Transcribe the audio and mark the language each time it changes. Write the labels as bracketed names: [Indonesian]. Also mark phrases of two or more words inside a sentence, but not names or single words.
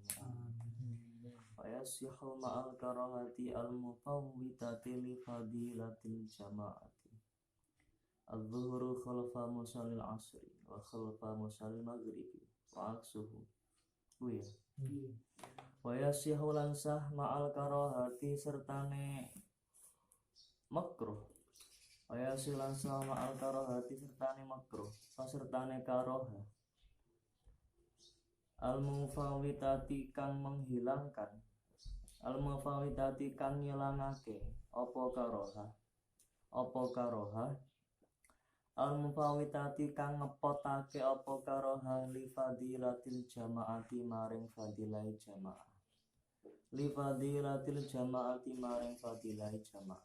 [Arabic] ويصح مع الكراهة المفوتة لفضيلة الجماعة. الظهر خلف مصلي العصر وخلف مصلي المغرب وعكسه. ويصح لنسه مع الكراهة [Javanese] sertane makruh. [Arabic] ويصح لنسه مع الكراهة [Javanese] sertane makruh sertane [Arabic] كراهة المفوتة [Javanese] kang menghilangkan, [Arabic] al-mufawwitati [Javanese] kang ngilangake apa [Arabic] كراهة المفوتة [Javanese] kang ngepotake apa [Arabic] كراهة لفضيلة الجماعة [Javanese] maring fadilai jamaah, [Arabic] لفضيلة الجماعة [Javanese] maring fadilai jamaah.